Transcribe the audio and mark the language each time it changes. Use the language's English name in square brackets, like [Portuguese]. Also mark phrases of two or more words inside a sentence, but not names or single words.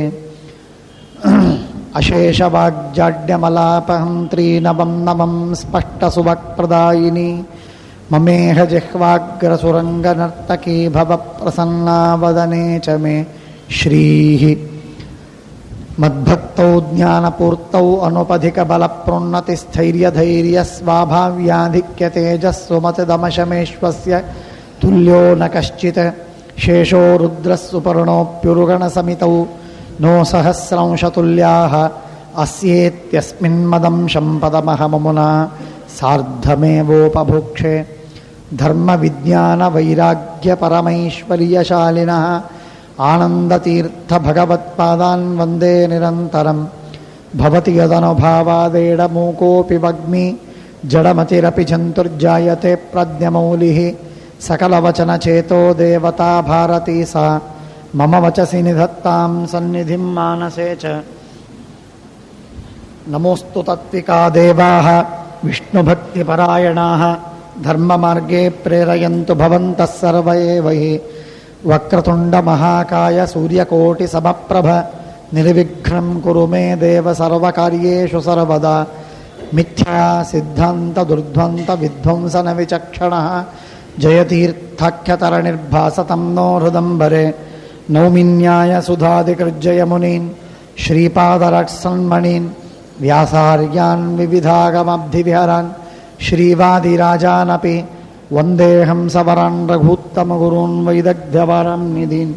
[Sanskrit] अशेषवाग्जाड्यमलापहन्त्री नवं नवं स्पष्टसुवक्प्रदायिनि ममेह जिह्वाग्रसुरङ्गनर्तकी भव प्रसन्ना वदने च मे श्रीः. मद्भक्तौ ज्ञानपूर्तौ अनुपधिकबलप्रोन्नतिस्थैर्यधैर्यस्वाभाव्याधिक्यतेजस्सुमतिदमशमेश्वस्य तुल्यो न कश्चित्. शेषो रुद्रस्सुपर्णोऽप्युरुगणसमितौ नो सहस्रंशतुल्याः अस्येत्यस्मिन्मदंशं पदमहममुना सार्धमेवोपभुक्षे. धर्मविज्ञानवैराग्यपरमैश्वर्यशालिनः आनन्दतीर्थभगवत्पादान् वन्दे निरन्तरं. भवति यदनुभावादेडमूकोऽपि वग्मि जडमतिरपि जन्तुर्जायते प्रज्ञमौलिः. सकलवचनचेतो देवता भारती सा मम वचसि निधत्तां सन्निधिं मानसे च. नमोऽस्तु तात्विका देवाः विष्णुभक्तिपरायणाः धर्ममार्गे प्रेरयन्तु भवन्तः सर्व एव हि. वक्रतुण्डमहाकाय सूर्यकोटिसमप्रभ निर्विघ्नं कुरु मे देव सर्वकार्येषु सर्वदा. मिथ्या सिद्धान्त दुर्ध्वन्त विध्वंसन विचक्षणः जयतीर्थाख्यतरणिर्भासतं नो हृदम्बरे. नौमिन्याय सुधादिकृज्जय मुनीन् श्रीपादरट्सन्मणीन् व्यासार्यान् विविधागमब्धिविहरान् श्रीवादिराजानपि वन्देहं सवरान् रघूत्तमगुरून् वैदग्ध्यवरं निधीन्.